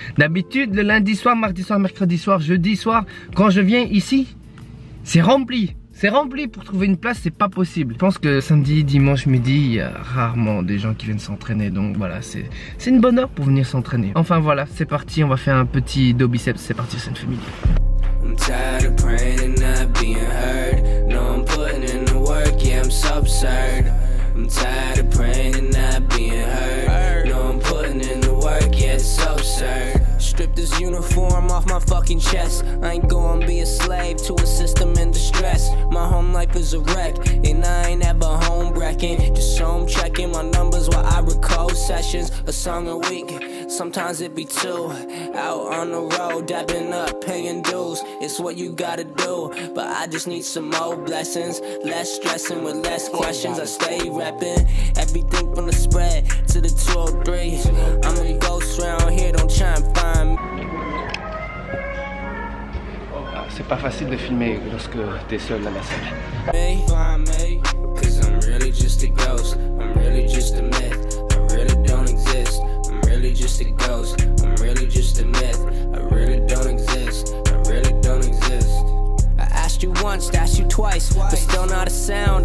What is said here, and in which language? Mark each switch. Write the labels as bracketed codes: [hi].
[fr] D'habitude le lundi soir, mardi soir, mercredi soir, jeudi soir, quand je viens ici, c'est rempli. C'est rempli, pour trouver une place c'est pas possible. Je pense que samedi, dimanche midi, il y a rarement des gens qui viennent s'entraîner. Donc voilà, c'est une bonne heure pour venir s'entraîner. Enfin voilà, c'est parti, on va faire un petit dos biceps, c'est parti Chasen Family. [en] I'm tired of praying and not being heard. No, I'm putting in the work, yeah, I'm so absurd. I'm tired of praying and not being heard. No, I'm putting in the work, yeah, it's so absurd. Strip this uniform off my fucking chest. I ain't gonna be a slave to a system in distress. My home life is a wreck, and I ain't ever home wrecking. Just home checking my numbers while I record sessions. A song a week, sometimes it be two. Out on the road, dabbing up, paying dues. It's what you gotta do, but I just need some more blessings. Less stressing with less questions. I stay repping everything from the spread to the 203. I'm a ghost round here, don't try and find me. [fr] C'est pas facile de filmer lorsque t'es seul à la salle. [en] Find me, 'cause I'm really just a ghost. I'm really just a myth. I really don't exist. I'm really just a ghost. I'm really just a myth. I really don't exist. I really don't exist. I asked you once, asked you twice, but still not a sound.